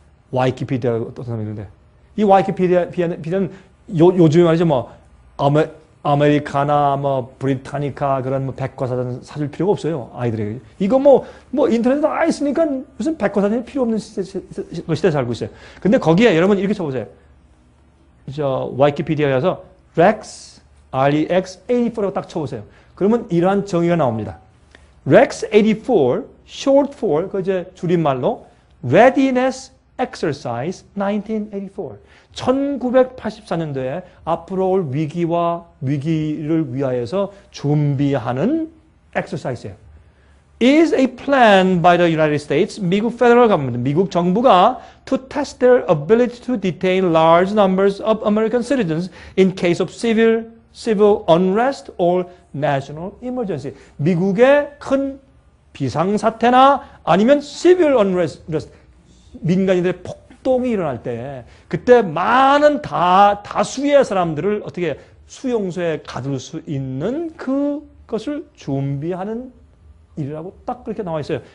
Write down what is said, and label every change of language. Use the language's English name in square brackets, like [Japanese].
[Korean] 와이키피디아 어떤 사람이 있는데, 이 와이키피디아는 요즘에 말이죠, 뭐 아메리카나, 뭐 브리타니카 그런 뭐 백과사전 사줄 필요가 없어요, 아이들에게. 이거 뭐 인터넷에 다 있으니까 무슨 백과사전이 필요 없는 시대에 살고 있어요. 근데 거기에 여러분 이렇게 쳐보세요. 저 와이키피디아에서 Rex, REX84라고 딱 쳐보세요. 그러면 이러한 정의가 나옵니다. [English] Rex84, short for, [Korean] 그 이제 줄임말로 [English] Readiness Exercise 1984. [Korean] 1984년도에 앞으로 올 위기를 위하여서 준비하는 exercise예요. [English] Is a plan by the United States, 미국 federal government, [Korean] 미국 정부가 [English] to test their ability to detain large numbers of American citizens in case of civil unrest or national emergency. [Korean] 미국의 큰 비상사태나 아니면 [English] civil unrest, [Korean] 민간인들의 폭동이 일어날 때 그때 많은 다수의 사람들을 어떻게 수용소에 가둘 수 있는 그것을 준비하는 일이라고 딱 그렇게 나와 있어요.